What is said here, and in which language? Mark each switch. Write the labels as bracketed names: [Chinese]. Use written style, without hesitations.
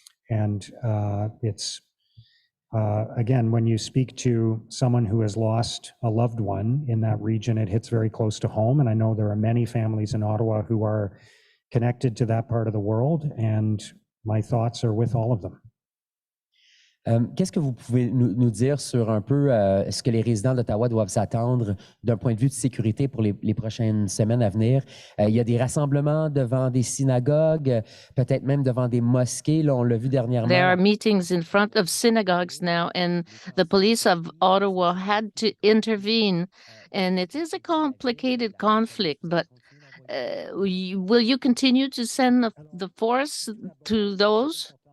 [English] And it's again, when you speak to someone who has lost a loved one in that region, it hits very close to home. And I know there are many families in Ottawa who are connected to that part of the world, and my thoughts are with all of them. [French] Qu'est-ce que vous pouvez nous dire sur un peu ce que les résidents d'Ottawa doivent s'attendre d'un point de vue de sécurité pour les prochaines semaines à venir? Il y a des rassemblements devant des synagogues, peut-être même devant des mosquées. Là, on l'a vu dernièrement. [English] There are meetings in front of synagogues now, and the police of Ottawa had to intervene. And it is a complicated conflict, but will you continue to send the force to those?